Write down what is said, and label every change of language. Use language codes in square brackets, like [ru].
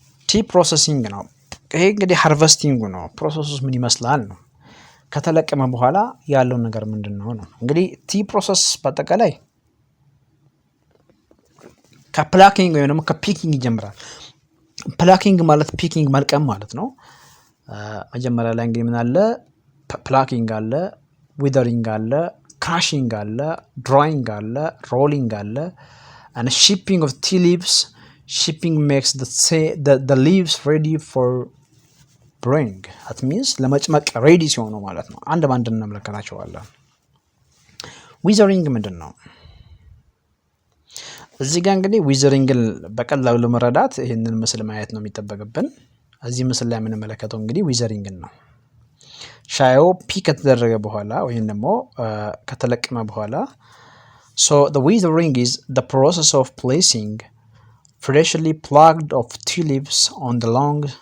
[am] ቲ ፕሮሰሲንግ ነው። ይሄ እንግዲህ ሃርቨስቲንግ ነው። ፕሮሰሱስ ምን ይመስላል ነው። ከተለቀመ በኋላ ያለው ነገር ምንድነው ነው። እንግዲህ ቲ ፕሮሰስ በአጠቃላይ ከፕላኪንግ ወይም ደግሞ ከፒኪንግ ይጀምራል። ፕላኪንግ ማለት ፒኪንግ መልቀም ማለት ነው። መጀመሪያ ላይ እንግዲህ ምን አለ? ፕላኪንግ አለ፣ ዊዘሪንግ አለ፣ ክራሽንግ አለ፣ ድራይንግ አለ፣ ሮሊንግ አለ [en] and shipping of tea leaves. Shipping makes the leaves ready for brewing. That means [am] ለመጭመቅ ሬዲ ሲሆኑ ማለት ነው። አንድ ባንድ እንመለከታቸዋለን። ዊዘሪንግ ምንድን ነው? እዚህ ጋር እንግዲህ ዊዘሪንግን በቀላሉ ለመረዳት ይህንን ምስል ማየት ነው የሚጠበቅብን። እዚህ ምስል ላይ የምንመለከተው እንግዲህ ዊዘሪንግን ነው። ሻዩ ፒክ ከተደረገ በኋላ ወይም ደግሞ ከተለቀመ በኋላ [en] so the withering is the process of placing freshly plucked of tea leaves on the long